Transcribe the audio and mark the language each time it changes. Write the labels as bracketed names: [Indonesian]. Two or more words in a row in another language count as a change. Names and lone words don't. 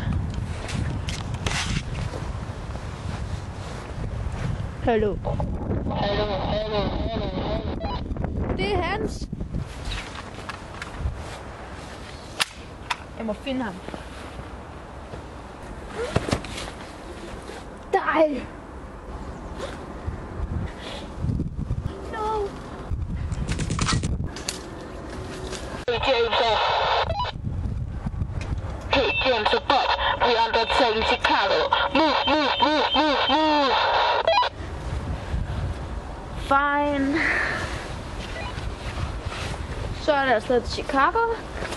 [Danish] Hallo. Det er hans. Jeg må finde ham. Nej. [English] No. James, but we are the same Chicago. Move. Fine. [Danish] Så er der afsted til Chicago.